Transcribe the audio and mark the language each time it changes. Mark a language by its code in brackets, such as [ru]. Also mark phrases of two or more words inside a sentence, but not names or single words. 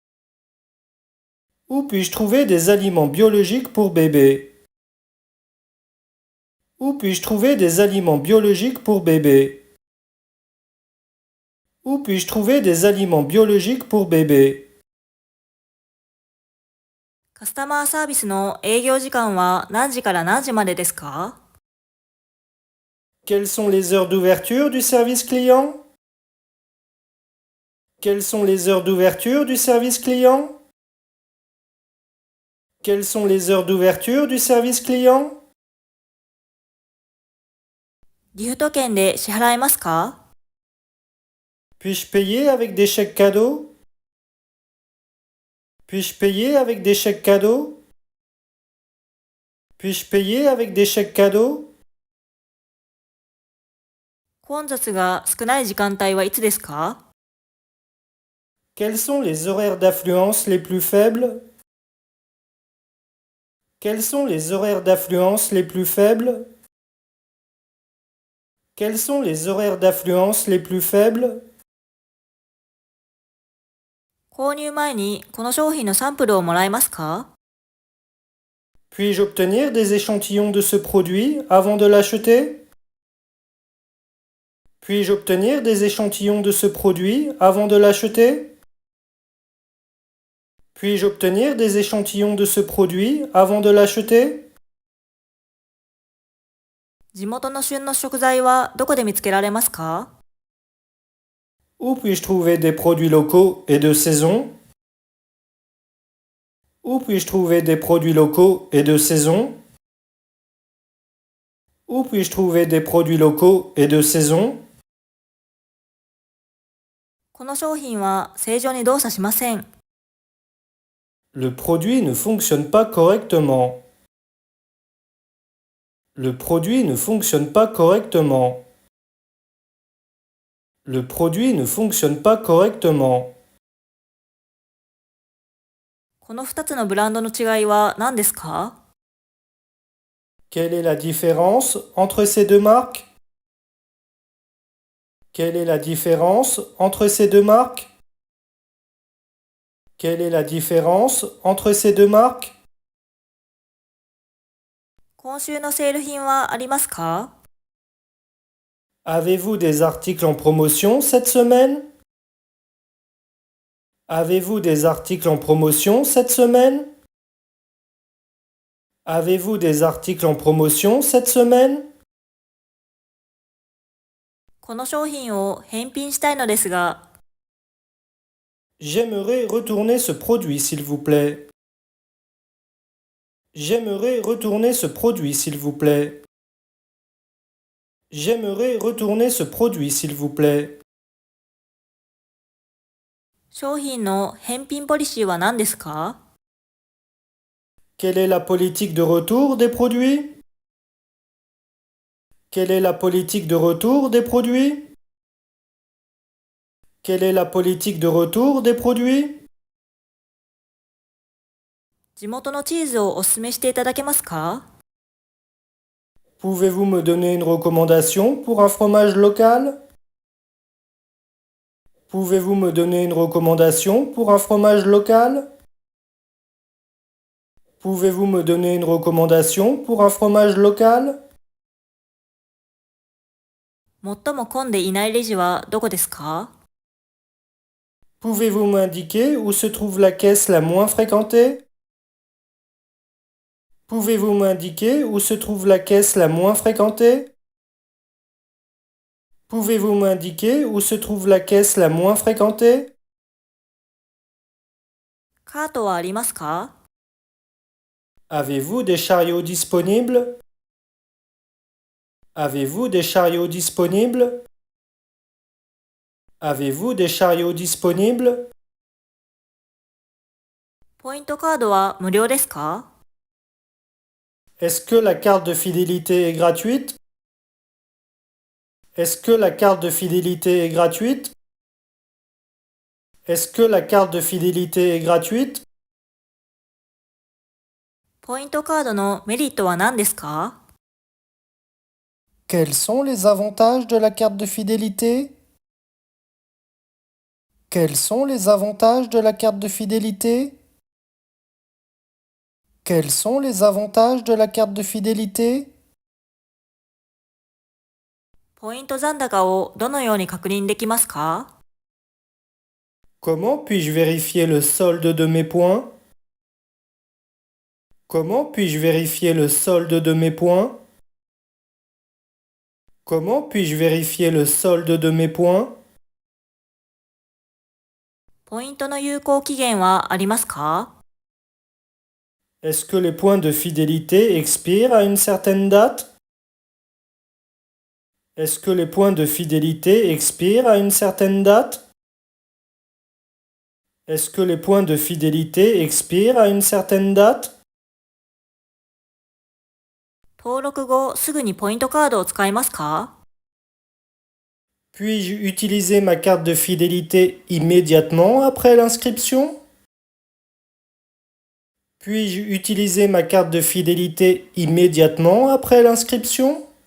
[fr] Où puis-je trouver des aliments biologiques pour bébé? Où puis-je trouver des aliments biologiques pour bébé? Où puis-je trouver des aliments biologiques pour bébé? [ja] カスタマーサービスの営業時間は何時から何時までですか？ [fr] Quelles sont les heures d'ouverture du service client? Quelles sont les heures d'ouverture du service client? Quelles sont les heures d'ouverture du service client? [ja] ギフト券で支払えますか？ [fr] Puis-je payer avec des chèques cadeaux? Puis-je payer avec des chèques cadeaux? Puis-je payer avec des chèques cadeaux? [ja] 混雑が少ない時間帯はいつですか？ [fr] Quels sont les horaires d'affluence les plus faibles? Quels sont les horaires d'affluence les plus faibles? Quels sont les horaires d'affluence les plus faibles? [ja] 購入前にこの商品のサンプルをもらえますか？ [fr] Puis-je obtenir des échantillons de ce produit avant de l'acheter? Puis-je obtenir des échantillons de ce produit avant de l'acheter? Puis-je obtenir des échantillons de ce produit avant de l'acheter? [ja] 地元の旬の食材はどこで見つけられますか？ [fr] Où puis-je trouver des produits locaux et de saison? Où puis-je trouver des produits locaux et de saison? Où puis-je trouver des produits locaux et de saison? [ja] この商品は正常に動作しません。 [fr] Le produit ne fonctionne pas correctement. Le produit ne fonctionne pas correctement. Le produit ne fonctionne pas correctement. [ja] ここの2つのブランドの違いは何ですか？ [fr] Quelle est la différence entre ces deux marques? Quelle est la différence entre ces deux marques? Quelle est la différence entre ces deux marques? [ja] 今週のセール品はありますか？ [fr] Avez-vous des articles en promotion cette semaine? Avez-vous des articles en promotion cette semaine? Avez-vous des articles en promotion cette semaine? [ja] この商品を返品したいのですが、 [fr] J'aimerais retourner ce produit, s'il vous plaît. J'aimerais retourner ce produit, s'il vous plaît. J'aimerais retourner ce produit, s'il vous plaît. [ja] 商品の返品ポリシーは何ですか？ [fr] Quelle est la politique de retour des produits? Quelle est la politique de retour des produits? Quelle est la politique de retour des produits? [ja] 地元のチーズをお勧めしていただけますか？ [fr] Pouvez-vous me donner une recommandation pour un fromage local? Pouvez-vous me donner une recommandation pour un fromage local? Pouvez-vous me donner une recommandation pour un fromage local? [ja] 最も混んでいないレジはどこですか？ [fr] Pouvez-vous m'indiquer où se trouve la caisse la moins fréquentée? Pouvez-vous m'indiquer où se trouve la caisse la moins fréquentée? Pouvez-vous m'indiquer où se trouve la caisse la moins fréquentée? [ja] カートはありますか？ [fr] Avez-vous des chariots disponibles? Avez-vous des chariots disponibles? Avez-vous des chariots disponibles? [ja] ポイントカードは無料ですか？ [fr] Est-ce que la carte de fidélité est gratuite? Est-ce que la carte de fidélité est gratuite? Est-ce que la carte de fidélité est gratuite? [ja] ポイントカードのメリットは何ですか？ [fr] Quels sont les avantages de la carte de fidélité? Quels sont les avantages de la carte de fidélité? Quels sont les avantages de la carte de fidélité? [ja] ポイント残高をどのように確認できますか？ [fr] Comment puis-je vérifier le solde de mes points? Comment puis-je vérifier le solde de mes points? Comment puis-je vérifier le solde de mes points? [ja] ポイントの有効期限はありますか？ [fr] Est-ce que les points de fidélité expirent à une certaine date? Est-ce que les points de fidélité expirent à une certaine date? Est-ce que les points de fidélité expirent à une certaine date? [ja] 登録後すぐにポイントカードを使いますか？ [fr] Puis-je utiliser ma carte de fidélité immédiatement après l'inscription? Puis-je utiliser ma carte de fidélité immédiatement après l'inscription?